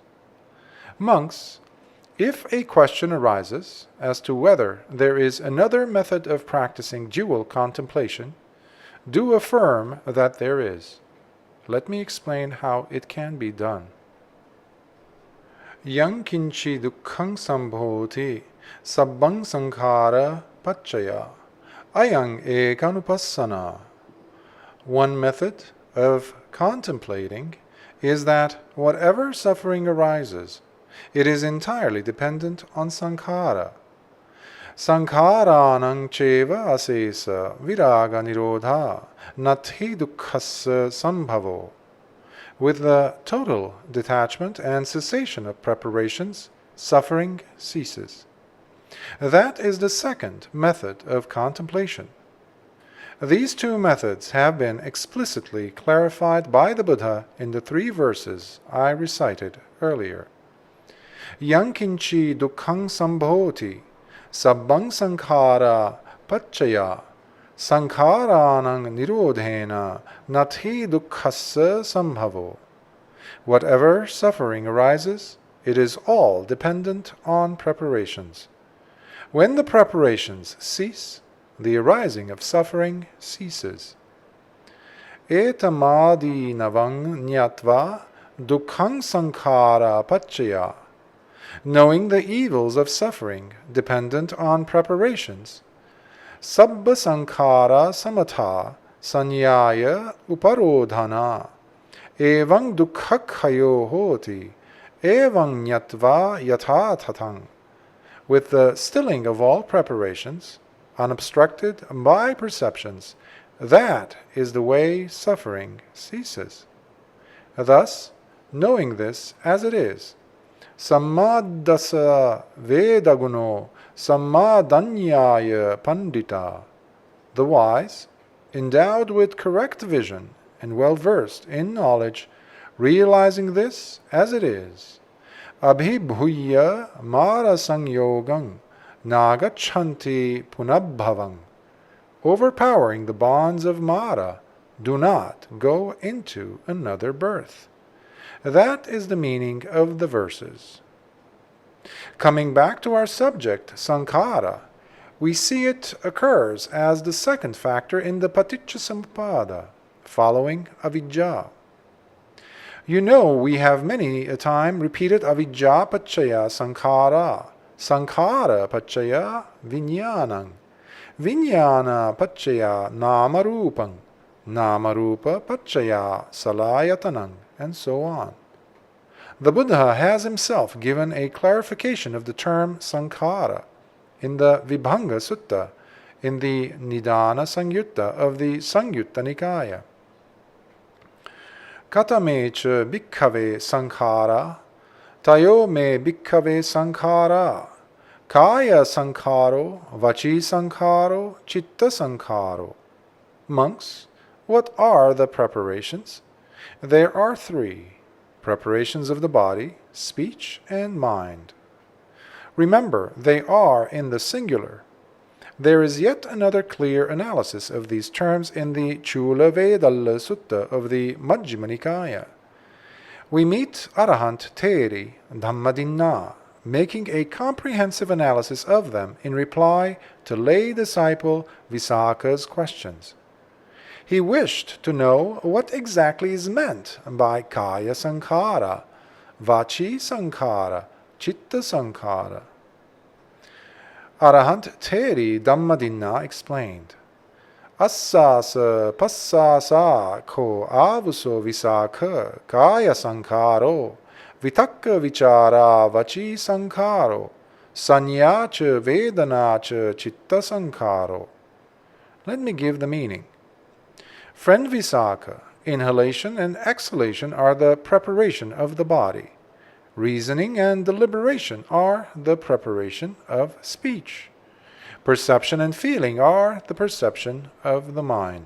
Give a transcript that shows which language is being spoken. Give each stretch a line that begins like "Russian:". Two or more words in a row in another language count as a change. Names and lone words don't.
English: Monks, if a question arises as to whether there is another method of practicing dual contemplation, do affirm that there is. Let me explain how it can be done.
Pali: Yang kinchi dukkhang sambhoti sabbang sankhara paccaya ayang ekanupassana.
English: One method of contemplating is that whatever suffering arises, it is entirely dependent on sankhara.
Pali: Sankharanang cheva asesa viraga nirodha nathi dukkhassa sambhavo.
English: With the total detachment and cessation of preparations, suffering ceases. That is the second method of contemplation. These 2 methods have been explicitly clarified by the Buddha in the 3 verses I recited earlier.
Pali: Yang kinchi dukkhang sambhoti sabbang sankhara paccaya sankharanang nirodhena nathi dukkhassa sambhavo.
English: Whatever suffering arises, it is all dependent on preparations. When the preparations cease, the arising of suffering ceases.
Pali: etamādīnavang ñatva dukkhang sankhara paccaya.
English: Knowing the evils of suffering dependent on preparations.
Pali: Sabba sankhara samatha sanyaya uparodhana. Evang dukkhakkhayo hoti. Evang ñatva yatha tatang.
English: With the stilling of all preparations, unobstructed by perceptions, that is the way suffering ceases. Thus, knowing this as it is,
Pali: sammadasa vedaguno sammadanyaya pandita,
English: the wise, endowed with correct vision and well-versed in knowledge, realizing this as it is,
Pali: abhibhuya marasanyogang nagachanti punabhavang,
English: overpowering the bonds of Mara, do not go into another birth. That is the meaning of the verses. Coming back to our subject, sankhara, we see it occurs as the second factor in the Paṭicca Samuppāda, following avidya. You know, we have many a time repeated
Pali: avidya paccaya sankhara, sankhara paccaya viññāṇaṃ, viññāna paccaya nāmarūpaṃ, nāmarūpa paccaya salayatanam,
English: and so on. The Buddha has himself given a clarification of the term sankhara in the Vibhanga Sutta, in the Nidāna Sangyutta of the Sangyutta Nikaya.
Pali: Katame ca bhikkhave sankhara, tayo me bhikkhave sankhara, kaya sankharo, vaci sankharo, citta sankharo.
English: Monks, what are the preparations? There are three: preparations of the body, speech, and mind. Remember, they are in the singular. There is yet another clear analysis of these terms in the Chula Vedalla Sutta of the Majjhima Nikaya. We meet Arahant Theri Dhammadānaṃ making a comprehensive analysis of them in reply to lay disciple Visakha's questions. He wished to know what exactly is meant by
Pali: kaya sankhara, vaci sankhara, citta sankhara.
English: Arahant Theri Dhammadānaṃ explained,
Pali: Assasa passasa ko avuso visakha kaya sankharo, vitakka vichara vaci sankharo, sanyacha vedanacha citta sankharo.
English: Let me give the meaning. Friend Visakha, inhalation and exhalation are the preparation of the body. Reasoning and deliberation are the preparation of speech. Perception and feeling are the perception of the mind.